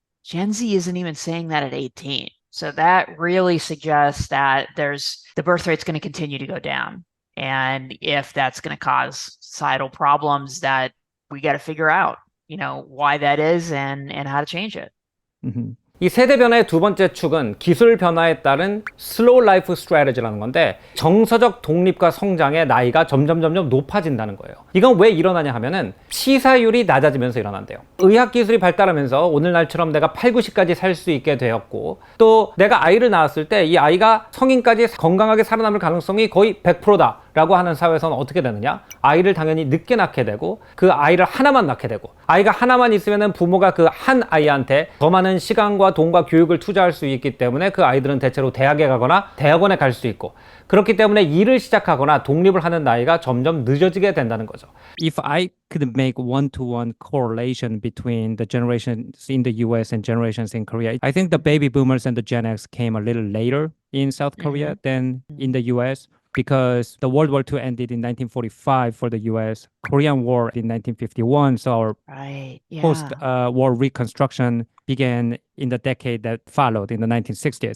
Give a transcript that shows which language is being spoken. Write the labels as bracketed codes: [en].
[en] Gen Z isn't even saying that at 18. So that really suggests that the birth rate's going to continue to go down. And if that's going to cause societal problems, that we got to figure out, why that is and how to change it. Mm-hmm. [ko] 이 세대 변화의 두 번째 축은 기술 변화에 따른 슬로우 라이프 스트래티지라는 건데 정서적 독립과 성장의 나이가 점점 높아진다는 거예요. 이건 왜 일어나냐 하면은 치사율이 낮아지면서 일어난대요. 의학기술이 발달하면서 오늘날처럼 내가 8, 90까지 살 수 있게 되었고 또 내가 아이를 낳았을 때 이 아이가 성인까지 건강하게 살아남을 가능성이 거의 100%다 라고 하는 사회에서는 어떻게 되느냐? 아이를 당연히 늦게 낳게 되고 그 아이를 하나만 낳게 되고 아이가 하나만 있으면 부모가 그 한 아이한테 더 많은 시간과 돈과 교육을 투자할 수 있기 때문에 그 아이들은 대체로 대학에 가거나 대학원에 갈 수 있고 그렇기 때문에 일을 시작하거나 독립을 하는 나이가 점점 늦어지게 된다는 거죠. [en] If I could make one-to-one correlation between the generations in the US and generations in Korea, I think the baby boomers and the Gen X came a little later in South Korea than in the US. Because the World War II ended in 1945 for the US, Korean War in 1951, so our post-war reconstruction began in the decade that followed in the 1960s.